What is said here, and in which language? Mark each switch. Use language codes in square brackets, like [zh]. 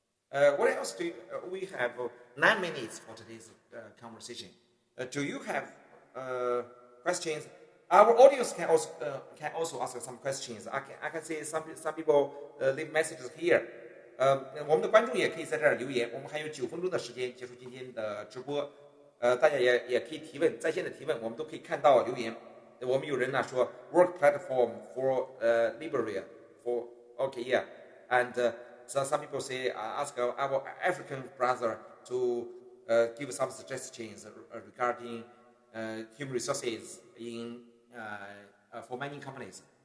[en] What else do we have 9 minutes for today's conversation? Do you have questions? Our audience can also ask some questions. I can see some people leave messages here. [zh] 我们的观众也可以在这儿留言。我们还有9分钟的时间结束今天的直播。大家也可以提问，在线的提问，我们都可以看到留言。我们有人呢说 [en] work platform for Liberia for okay yeah, and so some people say ask our African brother to give some suggestions regarding human resources in for mining companies.